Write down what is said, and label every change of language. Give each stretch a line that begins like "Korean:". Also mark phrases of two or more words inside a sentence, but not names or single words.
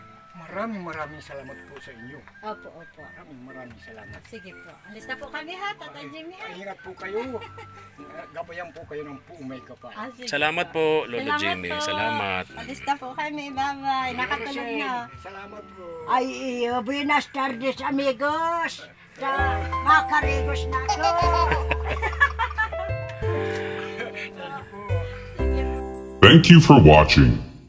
Filipino: Maraming salamat po sa inyo. Opo. Maraming salamat. Sige po. Alis na po kami ha, Tatay Jimmy ha. Ingat po kayo. Gabayan po kayo ng puumay ka pa. Sige Salamat po, Lolo Jimmy. po. Salamat. Alis na po kami. Bye-bye. Nakatulog na. Salamat po. Ay,
Spanish: buenas tardes amigos.
Filipino: Makarigos na ako.
English: Thank you for watching.